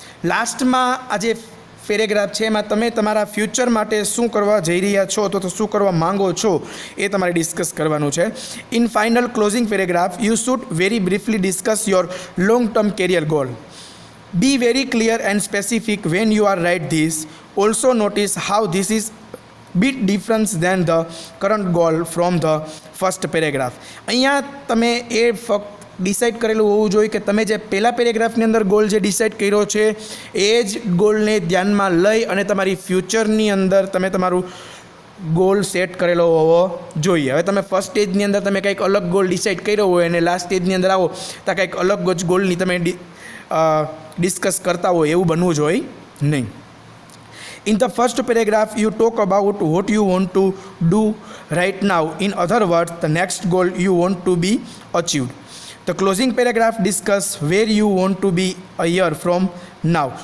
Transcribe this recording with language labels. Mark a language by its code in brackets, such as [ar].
[gu] લાસ્ટમાં આ જે પેરેગ્રાફ છે એમાં તમે તમારા ફ્યુચર માટે શું કરવા જઈ રહ્યા છો તો શું કરવા માંગો છો એ તમારે ડિસ્કસ કરવાનું છે. [en] In final closing paragraph you should very briefly discuss your long term career goal. Be very clear and specific when you are write this. Also notice how this is bit difference than the current goal from the first paragraph. [gu] અહીંયા તમે એ ફક્ત decide કરેલું હોવું જોઈએ કે તમે જે પહેલા પેરેગ્રાફની અંદર ગોલ જે ડિસાઇડ કર્યો છે એ જ ગોલને ધ્યાનમાં લઈ અને તમારી ફ્યુચરની અંદર તમે તમારું ગોલ સેટ કરેલો હોવો જોઈએ. હવે તમે ફર્સ્ટ સ્ટેજની અંદર તમે કંઈક અલગ ગોલ ડિસાઇડ કર્યો હોય અને લાસ્ટ સ્ટેજની અંદર આવો તો કંઈક અલગ જ ગોલની તમે ડિસ્કસ કરતા હોય એવું બનવું જોઈએ નહીં. [en] In the first paragraph, you talk about what you want to do right now. In other words, the next goal you want to be achieved. The closing paragraph discuss where you want to be a year from now.